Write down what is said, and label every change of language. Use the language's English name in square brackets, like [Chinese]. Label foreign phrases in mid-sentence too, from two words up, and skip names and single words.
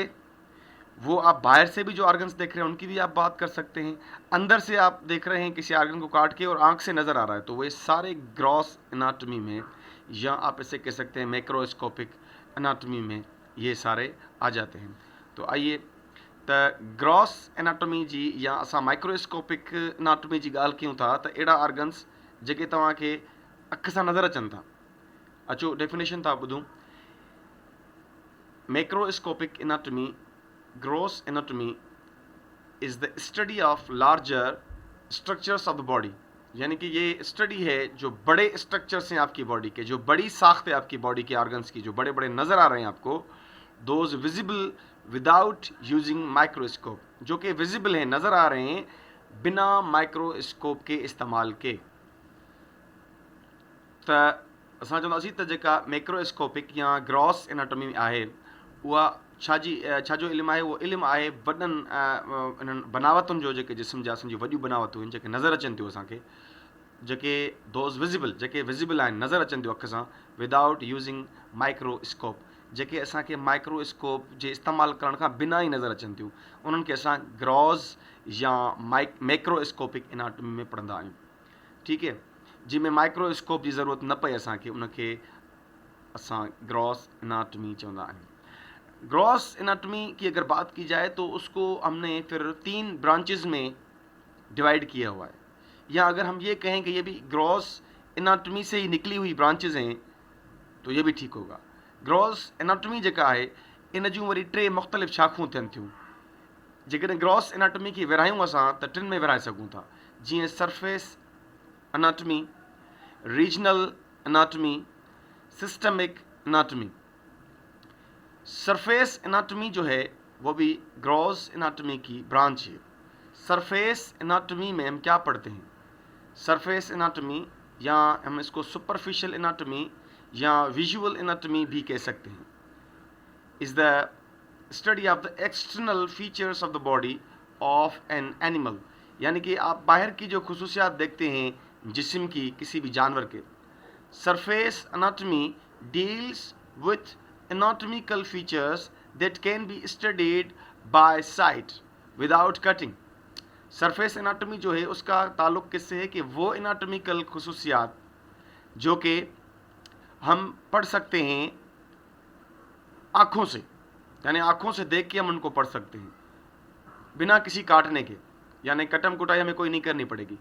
[Urdu] وہ آپ باہر سے بھی جو آرگنز دیکھ رہے ہیں ان کی بھی آپ بات کر سکتے ہیں، اندر سے آپ دیکھ رہے ہیں کسی آرگن کو کاٹ کے اور آنکھ سے نظر آ رہا ہے، تو وہ سارے [English] gross anatomy [Urdu] میں، یا آپ اسے کہہ سکتے ہیں [English] macroscopic anatomy [Urdu] میں، یہ سارے آ جاتے ہیں. [Sindhi] तो आइए त [English] gross anatomy [Sindhi] जी या असां [English] microscopic anatomy [Sindhi] जी ॻाल्हि कयूं था, त अहिड़ा ऑर्गन्स जेके तव्हांखे अख सां नज़र अचनि था। अचो डेफिनेशन था ॿुधूं। [English] macroscopic anatomy, gross anatomy is the study of larger structures of the body, [Urdu] یعنی کہ یہ اسٹڈی ہے جو بڑے اسٹرکچرز ہیں آپ کی باڈی کے، جو بڑی ساخت ہے آپ کی باڈی کے آرگنز کی، جو بڑے بڑے نظر آ رہے ہیں آپ کو, [English] those visible without using microscope, [Urdu] جو کہ ویزیبل ہیں، نظر آ رہے ہیں بنا مائیکروسکوپ کے استعمال کے. [Sindhi] त असां चवंदासीं त जेका मैक्रोस्कोपिक या [English] gross anatomy [Sindhi] आहे, उहा छाजो इल्मु आहे? उहो इल्मु आहे वॾनि इन्हनि बनावतुनि जो, जेके जिस्म जा असांजी वॾियूं बनावतूं आहिनि, जेके नज़र अचनि थियूं असांखे, जेके [English] those visible, [Sindhi] जेके विजिबल आहिनि, नज़र अचनि थियूं अख सां, [English] without using microscope, [Sindhi] जेके असांखे माइक्रोस्कोप जे इस्तेमालु करण खां बिना ई नज़र अचनि थियूं, उन्हनि खे असां ग्रॉस या [English] macroscopic anatomy [Sindhi] में पढ़ंदा आहियूं। [Urdu] ٹھیک ہے, [Sindhi] जंहिंमें माइक्रोस्कोप जी ज़रूरत न पए असांखे, उनखे असां [English] gross anatomy [Sindhi] चवंदा आहियूं। [English] gross anatomy [Urdu] کی اگر بات کی جائے تو اس کو ہم نے پھر 3 برانچز میں ڈیوائیڈ کیا ہوا ہے، یا اگر ہم یہ کہیں کہ یہ بھی [English] gross anatomy [Urdu] سے ہی نکلی ہوئی برانچز ہیں تو یہ بھی ٹھیک ہوگا. [English] gross anatomy [Sindhi] जेका है, इन जूं वरी 3 मुख़्तलिफ़ शाखूं थियनि थियूं। जेकॾहिं [English] gross anatomy [Sindhi] खे विरहायूं असां त 3 में विरहाए सघूं था, जीअं [English] surface anatomy, regional anatomy, systemic anatomy. surface anatomy [Urdu] جو ہے وہ بھی [English] gross anatomy [Urdu] کی برانچ ہے. [English] surface anatomy [Urdu] میں ہم کیا پڑھتے ہیں? [English] surface anatomy [Urdu] یا ہم اس کو [English] superficial anatomy [Urdu] یا [English] visual anatomy [Urdu] بھی کہہ سکتے ہیں, [English] is the study of the external features of the body of an animal, [Urdu] یعنی کہ آپ باہر کی جو خصوصیات دیکھتے ہیں جسم کی کسی بھی جانور کے. [English] Surface anatomy deals with anatomical features that can be studied by sight without cutting. surface anatomy [Urdu] جو ہے اس کا تعلق کس سے ہے کہ وہ اناٹومیکل خصوصیات جو کہ ہم پڑھ سکتے ہیں آنکھوں سے، یعنی آنکھوں سے دیکھ کے ہم ان کو پڑھ سکتے ہیں بنا کسی کاٹنے کے، یعنی کٹم کٹائی ہمیں کوئی نہیں کرنی پڑے گی.